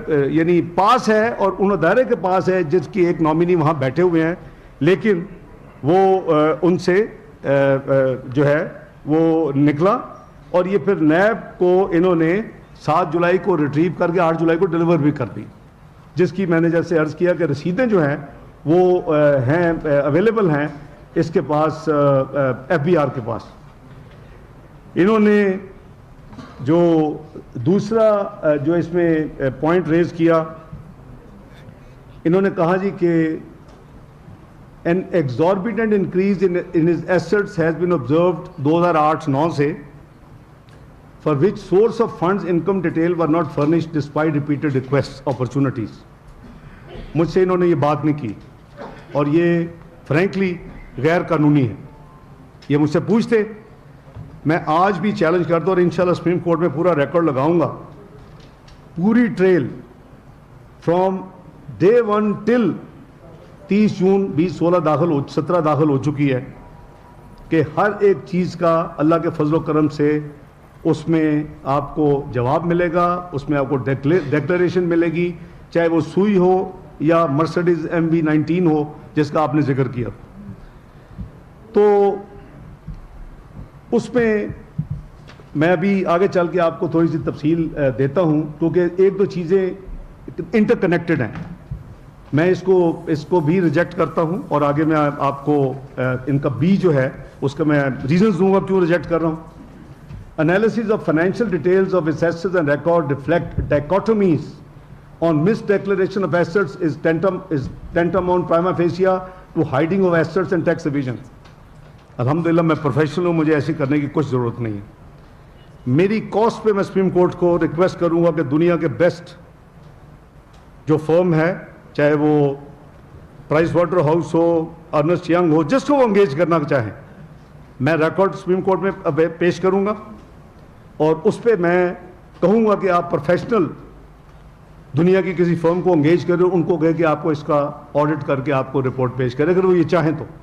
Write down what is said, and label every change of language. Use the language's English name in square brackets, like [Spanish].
[Urdu] یعنی پاس ہے, اور ان ادارے کے پاس ہے جس کی ایک نامینی وہاں بیٹھے ہوئے ہیں, لیکن وہ ان سے جو ہے وہ نکلا, اور یہ پھر نیب کو انہوں نے 7 جولائی کو ریٹریو کر کے 8 جولائی کو ڈیلیور بھی کر دی, جس کی میں نے جیسے عرض کیا کہ رسیدیں جو ہیں وہ ہیں اویلیبل ہیں اس کے پاس, ایف بی آر کے پاس. انہوں نے جو دوسرا جو اس میں پوائنٹ ریز کیا, انہوں نے کہا جی کہ [English] an exorbitant increase in his assets has been observed 2008-9 سے, for which source of funds income detail were not furnished despite repeated requests opportunities. [Urdu] مجھ سے انہوں نے یہ بات نہیں کی, اور یہ فرینکلی غیر قانونی ہے. یہ مجھ سے پوچھتے, میں آج بھی چیلنج کرتا ہوں, اور انشاءاللہ سپریم کورٹ میں پورا ریکارڈ لگاؤں گا, پوری ٹریل فرام ڈے 1 ٹل 30 جون 17 داخل ہو چکی ہے, کہ ہر ایک چیز کا اللہ کے فضل و کرم سے اس میں آپ کو جواب ملے گا, اس میں آپ کو ڈیکلریشن ملے گی, چاہے وہ سوئی ہو یا مرسڈیز MV19 ہو جس کا آپ نے ذکر کیا. تو اس میں ابھی آگے چل کے آپ کو تھوڑی سی تفصیل دیتا ہوں, کیونکہ ایک دو چیزیں انٹر کنیکٹڈ ہیں. میں اس کو بھی ریجیکٹ کرتا ہوں, اور آگے میں آپ کو ان کا بھی جو ہے اس کا میں ریزنز دوں گا کیوں ریجیکٹ کر رہا ہوں. [English] Analysis of financial details of assets and record reflect dichotomies on misdeclaration of assets is tantamount prima facie to hiding of assets and tax evasion. [Urdu] الحمدللہ میں پروفیشنل ہوں, مجھے ایسی کرنے کی کچھ ضرورت نہیں ہے. میری کاسٹ پہ میں سپریم کورٹ کو ریکویسٹ کروں گا کہ دنیا کے بیسٹ جو فرم ہے, چاہے وہ پرائس واٹر ہاؤس ہو, ارنسٹ ینگ ہو, جس کو وہ انگیج کرنا چاہیں, میں ریکارڈ سپریم کورٹ میں پیش کروں گا, اور اس پہ میں کہوں گا کہ آپ پروفیشنل دنیا کی کسی فرم کو انگیج کریں, ان کو کہے کہ آپ کو اس کا آڈٹ کر کے آپ کو رپورٹ پیش کرے اگر وہ یہ چاہیں تو.